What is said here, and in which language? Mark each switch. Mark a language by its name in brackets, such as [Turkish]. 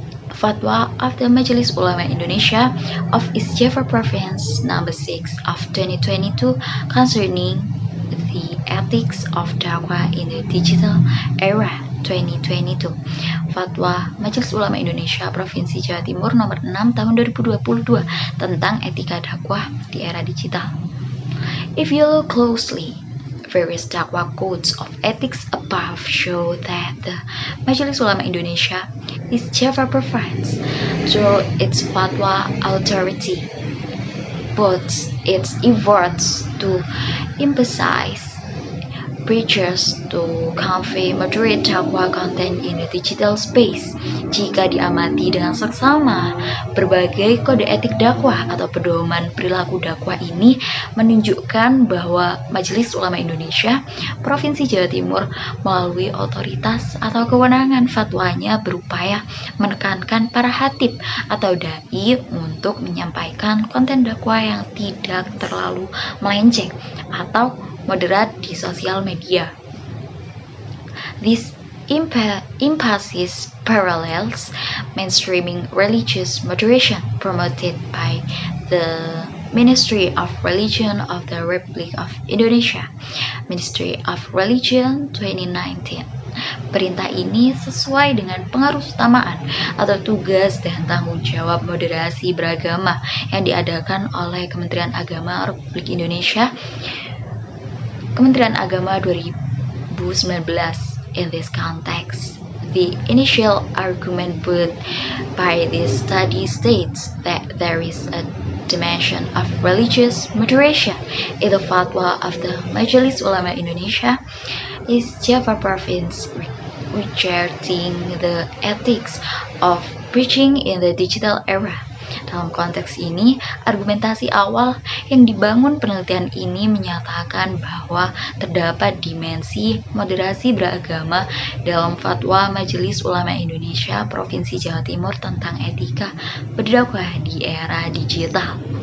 [English] Fatwa of the Majelis Ulama Indonesia of East Java Province number 6 of 2022 concerning the ethics of dakwah in the digital era 2022. [Indonesian] Fatwa Majelis Ulama Indonesia Provinsi Jawa Timur nomor 6 tahun 2022 tentang etika dakwah di era digital. [English] If you look closely, various dakwah codes of ethics above show that the Majelis Ulama Indonesia is Java Province through its fatwa authority, but its efforts to emphasize preachers to convey moderate dakwah content in the digital space. [Indonesian] Jika diamati dengan seksama, berbagai kode etik dakwah atau pedoman perilaku dakwah ini menunjukkan bahwa Majelis Ulama Indonesia Provinsi Jawa Timur melalui otoritas atau kewenangan fatwanya berupaya menekankan para hatib atau dai untuk menyampaikan konten dakwah yang tidak terlalu melenceng atau moderat di sosial media. [English] This emphasis parallels mainstreaming religious moderation promoted by the Ministry of Religion of the Republic of Indonesia, Ministry of Religion 2019. [Indonesian] Perintah ini sesuai dengan pengarusutamaan atau tugas dan tanggung jawab moderasi beragama yang diadakan oleh Kementerian Agama Republik Indonesia, Kementerian Agama 2019. [English] In this context, the initial argument put by this study states that there is a dimension of religious moderation in the fatwa of the Majelis Ulama Indonesia East Java Province regarding the ethics of preaching in the digital era. [Indonesian] Dalam konteks ini, argumentasi awal yang dibangun penelitian ini menyatakan bahwa terdapat dimensi moderasi beragama dalam fatwa Majelis Ulama Indonesia Provinsi Jawa Timur tentang etika berdakwah di era digital.